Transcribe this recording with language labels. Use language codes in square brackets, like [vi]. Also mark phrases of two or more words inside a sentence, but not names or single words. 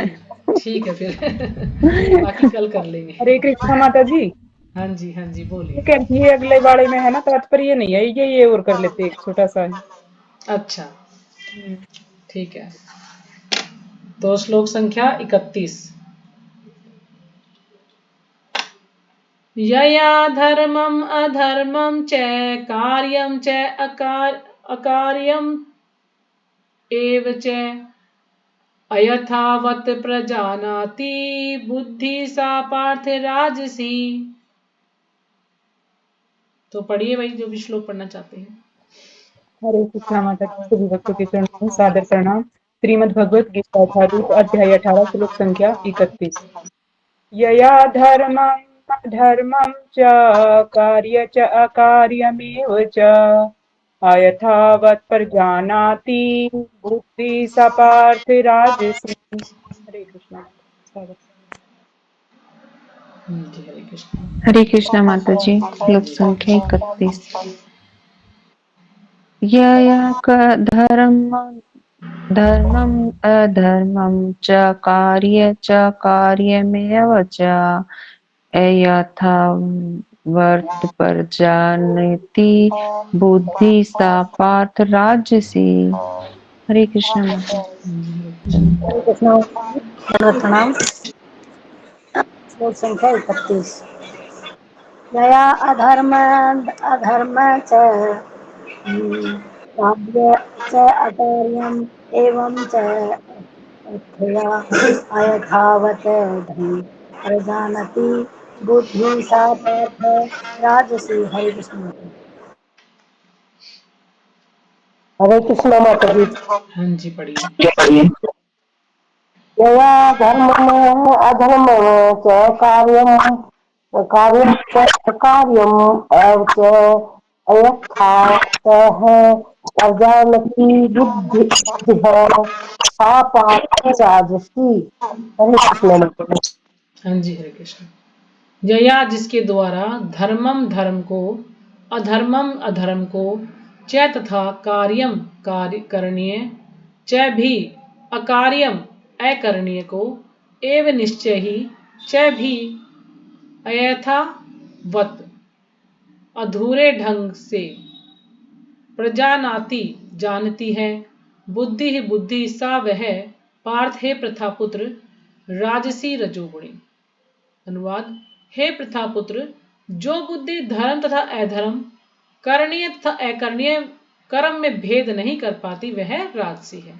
[hi] ठीक है फिर बाकी कल कर लेंगे। हरे कृष्णा माता जी। हाँ जी, हाँ जी, ये बोलिए। ये अगले वाले में है ना, तात्पर्य नहीं है ये और कर लेते, एक छोटा सा है। अच्छा, ठीक है। तो श्लोक संख्या 31। [sa] यया धर्मम अधर्मम च कार्यम च अकार्यम एव च अयथावत प्रजानाति बुद्धि सा पार्थ राजसी। [hi] तो पढ़िए भाई, जो भी श्लोक पढ़ना चाहते हैं। हरे कृष्णा माता जी, सभी भक्तों के चरणों में सादर प्रणाम। श्रीमद् भगवत गीता यथारूप अध्याय 18 श्लोक संख्या 31। [sa] यया धर्मं धर्मं च कार्य च अकार्यमेव च अयथावत् प्रजानाति बुद्धि सा पार्थ राजसी। [hi] हरे कृष्णा। जी, हरे कृष्ण। हरे कृष्णा माता जी। श्लोक संख्या 31। [sa] यया धर्मम अधर्मम च कार्य च कार्यमेव च यथावत् प्रजानाति बुद्धि सा पार्थ राजसी। [hi] हरे कृष्णा माता जी। हरे कृष्णा दंडवत प्रणाम। श्लोक संख्या 31। [sa] यया अधर्म च कार्य च अकार्यम् एवं च अथया अयथावत् प्रजानति बुद्धि सा पार्थ राजसी। [hi] हरे कृष्ण। हरे कृष्णा माता जी। हाँ जी, पढ़िए। [sa] यया धर्मम अधर्मम च कार्यं च कार्यम् च अयथावतः प्रजानति बुद्धिः सा पार्थ राजसी। [hi] हरे कृष्ण माता जी। हाँ जी, हरे कृष्ण। यया जिसके द्वारा धर्मम धर्म को, अधर्मम अधर्म को, च तथा कार्यम कार्य करणीय, च भी अकार्यम अकरणीय को, एव निश्चय ही, च भी अयथावत अधूरे ढंग से, प्रजानाति जानती है, बुद्धि ही बुद्धि सा वह, पार्थ है प्रथापुत्र, राजसी रजोगुणी। अनुवाद: हे प्रथापुत्र, जो बुद्धि धर्म तथा अधर्म, करणीय तथा अकरणीय कर्म में भेद नहीं कर पाती, वह राजसी है।